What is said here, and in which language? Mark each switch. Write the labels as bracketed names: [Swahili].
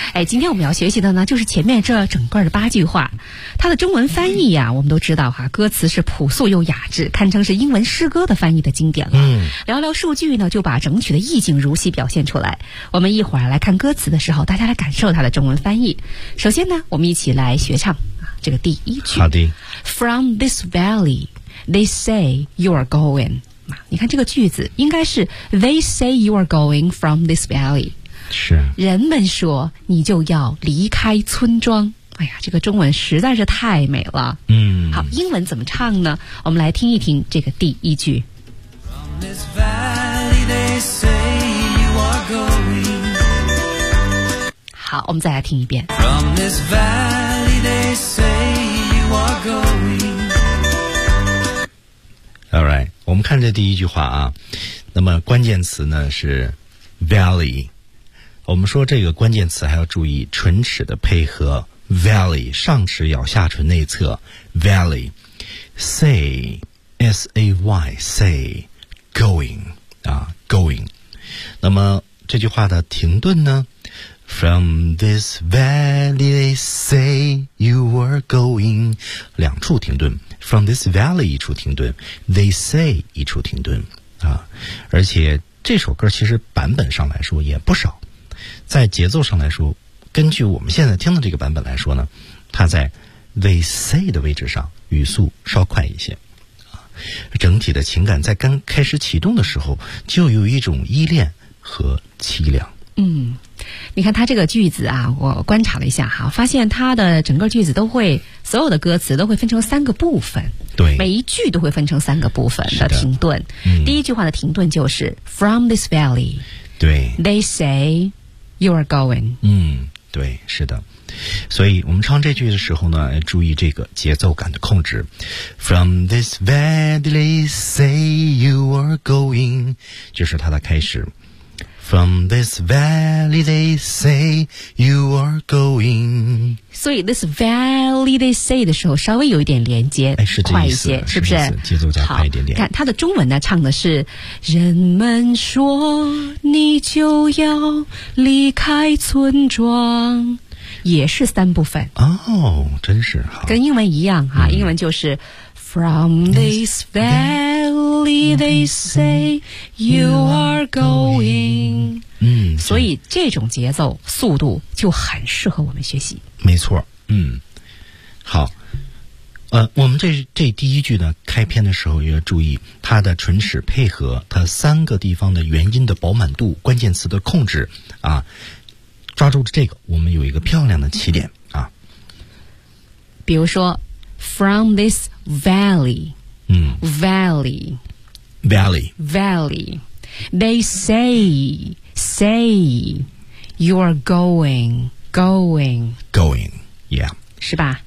[Chinese] 哎，今天我们要学习的呢就是前面这整个的八句话，它的中文翻译呀，我们都知道哈，歌词是朴素又雅致，堪称是英文诗歌的翻译的经典了。嗯，寥寥数句呢就把整曲的意境如戏表现出来，我们一会儿来看歌词的时候大家来感受它的中文翻译。首先呢我们一起来学唱这个第一句。好的。 [English] From this valley they say you are going， [Chinese] 你看这个句子应该是 [English] They say you are going from this valley， [Chinese] 是人们说你就要离开村庄。哎呀，这个中文实在是太美了。嗯，好，英文怎么唱呢？我们来听一听这个第一句。 [English] From this valley they say you are going。 [Chinese] 好，我们再来听一遍。 [English] From this valley they say you are going。 All right， [Chinese] 我们看这第一句话啊，那么关键词呢是 valley。我们说这个关键词还要注意唇齿的配合， valley 上齿咬下唇内侧， valley say S-A-Y say going 啊 going。那么这句话的停顿呢， [English] from this valley they say you were going， [Chinese] 两处停顿， [English] from this valley [Chinese] 一处停顿， [English] they say [Chinese] 一处停顿啊，而且这首歌其实版本上来说也不少，在节奏上来说，根据我们现在听的这个版本来说呢，它在 VC 的位置上语速稍快一些，啊，整体的情感在刚开始启动的时候就有一种依恋和凄凉。嗯，你看他这个句子啊，我观察了一下哈，发现他的整个句子都会，所有的歌词都会分成三个部分。对，每一句都会分成三个部分的停顿。嗯，第一句话的停顿就是 [English] From this valley， [Chinese] 对 [English] ，They say you are going。 [Chinese] 嗯，对，是的。所以我们唱这句的时候呢，注意这个节奏感的控制。 [English] From this valley, say you are going， [Chinese] 就是它的开始。 [English] From this valley they say you are going， [Chinese] 所以 [English] this valley they say [Chinese] 的时候稍微有一点连接，哎，是快一些，是不是节奏加快一点点。看他的中文呢，唱的是人们说你就要离开村庄，也是三部分哦，真是好，跟英文一样哈。嗯，英文就是 [English] From this valley they say you are going。 [Chinese] 嗯，所以这种节奏速度就很适合我们学习。没错。嗯，好。我们这第一句呢，开篇的时候要注意它的唇齿配合，它三个地方的元音的饱满度，关键词的控制啊，抓住这个我们有一个漂亮的起点啊。 [English] 比如说From this valley，嗯，valley， valley， valley， they say， say， you are going， going， going， yeah， [Chinese] 是吧？